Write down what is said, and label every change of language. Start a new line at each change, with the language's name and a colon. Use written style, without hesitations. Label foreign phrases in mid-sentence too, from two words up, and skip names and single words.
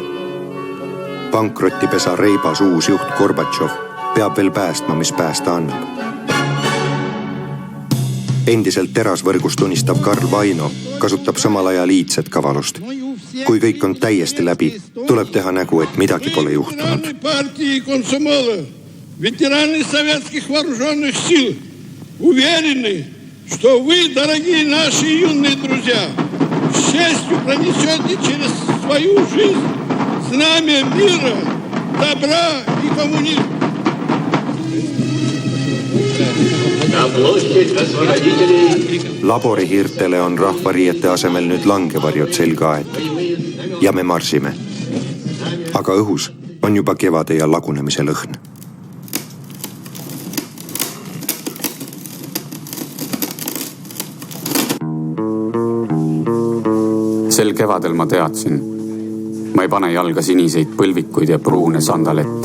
Estonian: Pankrotipesa reibas uus juht Gorbatšov peab veel päästma, mis päästa annab. Endiselt terasvõrgus tunnistav Karl Vaino kasutab samal ajal iidset kavalust. Kui kõik on täiesti läbi, tuleb teha nägu, et midagi pole juhtunud.
Russian: Партии комсомола, ветераны советских вооруженных сил уверены, что вы, дорогие наши юные друзья, с честью пронесете через свою жизнь знамя мира, добра и коммунизма.
Estonian: Laborihiirtele on rahvariiete asemel nüüd langevarjud selga aetud ja me marsime. Aga õhus on juba kevade ja lagunemise lõhn. Sel kevadel ma teadsin, ma ei pane jalga siniseid põlvikuid ja pruune sandalette.